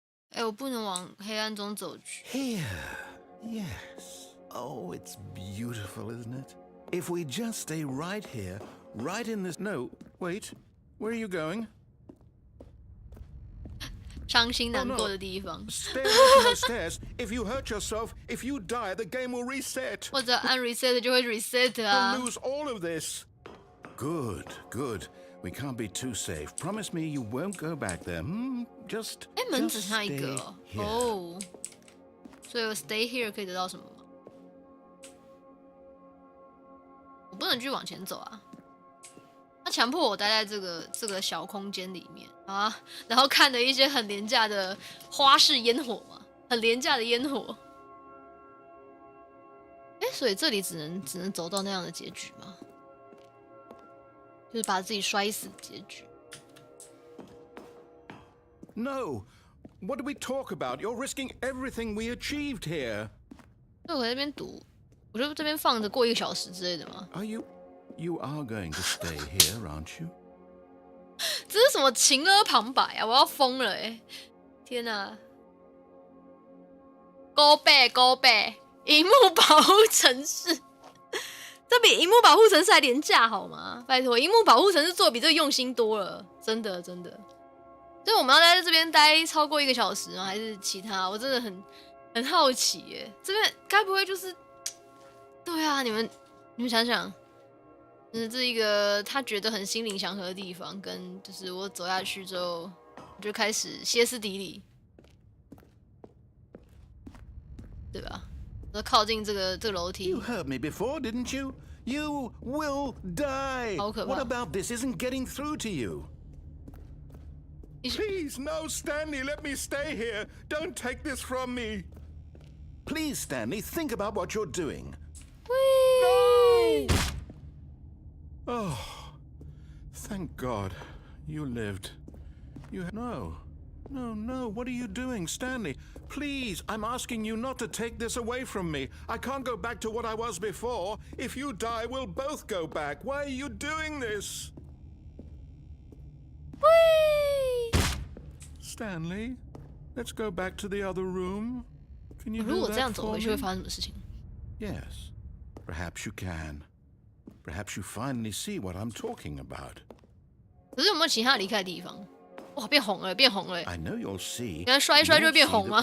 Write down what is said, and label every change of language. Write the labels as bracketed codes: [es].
[zh] 哎，我不能往黑暗中走去。 [en] Here, yes. Oh, it's beautiful, isn't it? If we just stay right here, right in this... No, wait. Where are you going? [zh] 伤心难过的地方。 [en] Stay on the stairs. If you hurt yourself, if you die, the game will reset. [zh] 或者按 reset 就会 reset 啊。 [en] We'll lose all of this. Good, good. We can't be too safe. Promise me you won't go back there. Just. [zh] 哎，门只剩下一个哦。所以我 [en] stay here [zh] 可以得到什么？我不能继续往前走啊！他强迫我待在这个小空间里面啊，然后看了一些很廉价的花式烟火嘛，很廉价的烟火。哎，所以这里只能走到那样的结局吗？就是把自己摔死的结局。 [en] No, what do we talk about? You're risking everything we achieved here. [zh] 对，我在这边读。我就这边放着过1个小时之类的吗 [en] You are going to stay here, aren't you? [zh] 这是什么情勒旁白啊！我要疯了哎！天哪！ [en] Go back, go back！ [zh] 萤幕保护程式，这比萤幕保护程式还廉价好吗？拜托，萤幕保护程式做的比这个用心多了，真的真的。所以我们要在这边待超过1个小时吗？还是其他？我真的很好奇耶！这边该不会就是？对啊，你们想想，这是一个他觉得很心灵祥和的地方，跟就是我走下去之后，我就开始歇斯底里，对吧？我靠近这个楼梯。 [en] You heard me before, didn't you? You will die. [zh] 好可怕。 [en] What about this isn't getting through to you? Please, no, Stanley, let me stay here. Don't take this from me. Please, Stanley, think about what you're doing. No! Oh, thank God you lived. No. What are you doing, Stanley? Please, I'm asking you not to take this away from me. I can't go back to what I was before. If you die, we'll both go back. Why are you doing this? Stanley, let's go back to the other room. Can you do that for me? [zh] 如果这样走回去会发生什么事情？ [en] Yes. Perhaps you can. Perhaps you finally see what I'm talking about. [zh] 可是有没有其他离开的地方？哇，变红了，变红了！ [en] I know you'll see. [zh] 原来摔一摔就会变红吗？